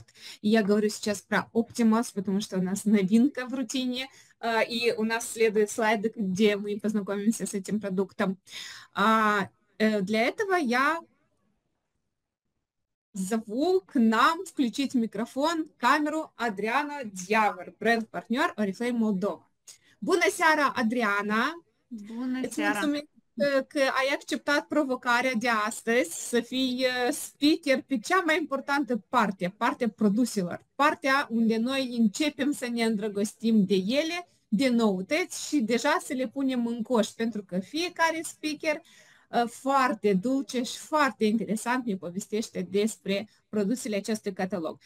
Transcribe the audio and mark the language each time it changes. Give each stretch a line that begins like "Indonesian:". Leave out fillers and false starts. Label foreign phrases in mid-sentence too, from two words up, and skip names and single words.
Russian: И я говорю сейчас про Optimus, потому что у нас новинка в рутине, и у нас следует слайды, где мы познакомимся с этим продуктом. Для этого я зову к нам включить микрофон, камеру Adriana Diavăr, brand-partner Oriflame Moldova.
Romanian: Bună seara, Adriana! Bună Îți seara! mulțumesc că ai acceptat provocarea de astăzi să fii speaker pe cea mai importantă parte, partea produselor, partea unde noi începem să ne îndrăgostim de ele, de noutăți și deja să le punem în coș, pentru că fiecare speaker foarte dulce și foarte interesant ne povestește despre produsele acestui catalog.